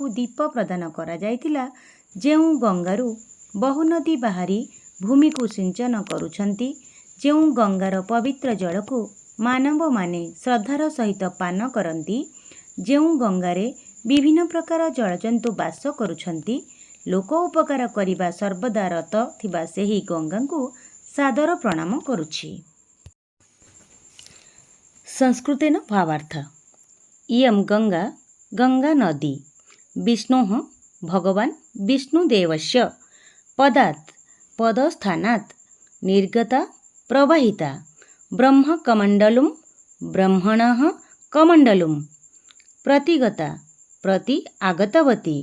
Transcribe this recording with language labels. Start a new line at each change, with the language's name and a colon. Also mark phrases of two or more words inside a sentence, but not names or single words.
Odia: ଦୀପ ପ୍ରଦାନ କରାଯାଇଥିଲା, ଯେଉଁ ଗଙ୍ଗାରୁ ବହୁ ନଦୀ ବାହାରି ଭୂମିକୁ ସିଞ୍ଚନ କରୁଛନ୍ତି, ଯେଉଁ ଗଙ୍ଗାର ପବିତ୍ର ଜଳକୁ ମାନବମାନେ ଶ୍ରଦ୍ଧାର ସହିତ ପାନ କରନ୍ତି, ଯେଉଁ ଗଙ୍ଗାରେ ବିଭିନ୍ନ ପ୍ରକାର ଜଳଜନ୍ତୁ ବାସ କରୁଛନ୍ତି, ଲୋକ ଉପକାର କରିବା ସର୍ବଦା ରତ ଥିବା ସେହି ଗଙ୍ଗାଙ୍କୁ ସାଦର ପ୍ରଣାମ କରୁଛି।
Sanskrit: संस्कृतेन भावार्थ। इयं गङ्गा गङ्गा नदी विष्णोः भगवान् विष्णुदेवस्य पदात् पदस्थानात् निर्गता प्रवाहिता ब्रह्मकमण्डलं ब्रह्मणः कमण्डलं प्रतिगता प्रति आगतवती।